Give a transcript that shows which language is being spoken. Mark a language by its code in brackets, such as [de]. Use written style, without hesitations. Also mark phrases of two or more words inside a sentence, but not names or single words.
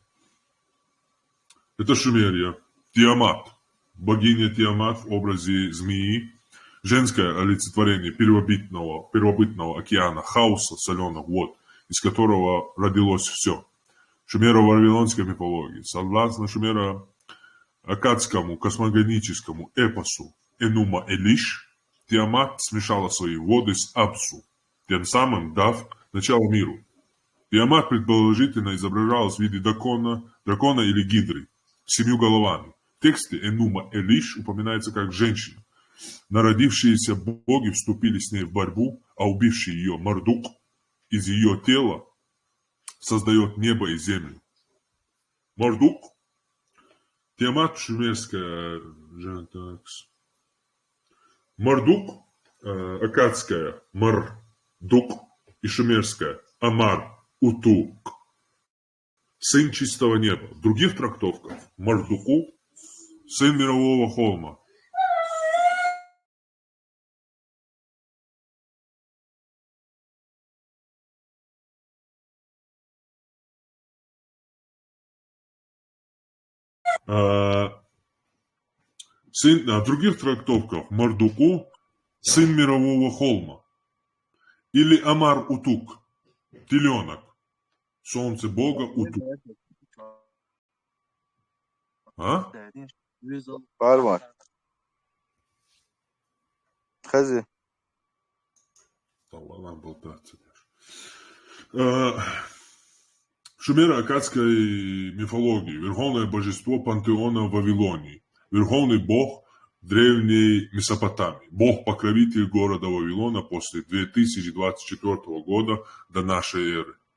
[ru] Это Шумерия, Тиамат, богиня Тиамат в образе змеи, женское олицетворение первобытного океана, хаоса соленых вод, из которого родилось все. Шумеро-вавилонской мифологии, согласно шумеро-аккадскому космогоническому эпосу Энума Элиш, Тиамат смешала свои воды с Апсу, тем самым дав начало миру. Тиамат предположительно изображалась в виде дракона или гидры с 7 головами. В тексте Энума Элиш упоминается как женщина. Народившиеся боги вступили с ней в борьбу, а убивший ее Мардук из ее тела создает небо и землю. Мардук, Тиамат шумерская, Мардук, аккадская Мардук и шумерская Амар-Утук, сын чистого неба. В других трактовках Мардуку сын мирового холма. В других трактовках Мардуку сын мирового холма. Или Амар-Утук, теленок, солнце бога Утук. А? Парван. Хази. Талалам болтаться. В шумеро-аккадской мифологии верховное божество пантеона в Вавилонии, верховный бог древней Месопотамии, бог-покровитель города Вавилона после 2024 года до нашей эры.